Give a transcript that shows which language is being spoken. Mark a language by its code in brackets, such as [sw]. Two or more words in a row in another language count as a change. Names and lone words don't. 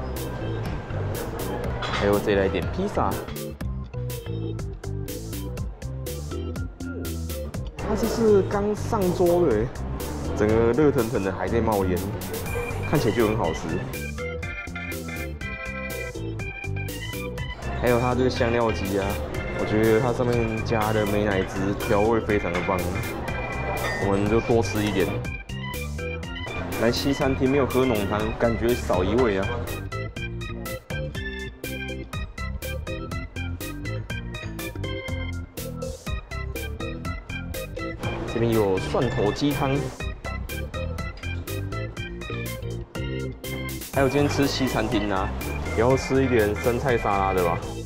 [zh] 還有再來點披薩，它這是剛上桌的，整個熱騰騰的還在冒煙，看起來就很好吃。還有它這個香料雞啊。我覺得它上面加的美乃滋調味非常的棒，我們就多吃一點。來西餐廳沒有喝濃湯，感覺少一味啊。這邊有蒜頭雞湯，還有今天吃西餐廳啊， 也要吃一點生菜沙拉的吧。